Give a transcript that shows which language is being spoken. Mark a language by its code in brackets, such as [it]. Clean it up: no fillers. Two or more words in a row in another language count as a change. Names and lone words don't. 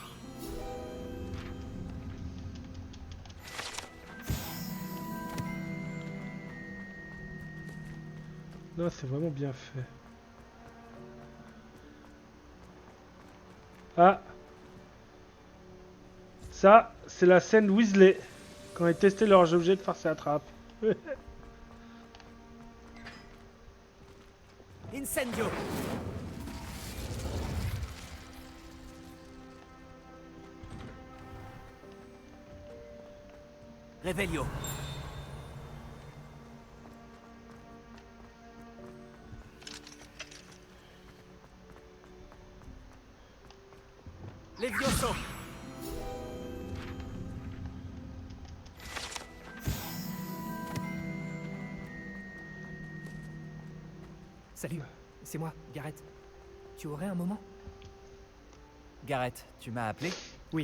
[fr] Non, c'est vraiment bien fait. Ah! Ça, c'est la scène Weasley. Quand ils testaient leurs objets de farce et attrape. Incendio. Revelio. Levioso. Salut, c'est moi, Gareth. Tu aurais un moment? Gareth, tu m'as appelé? Oui.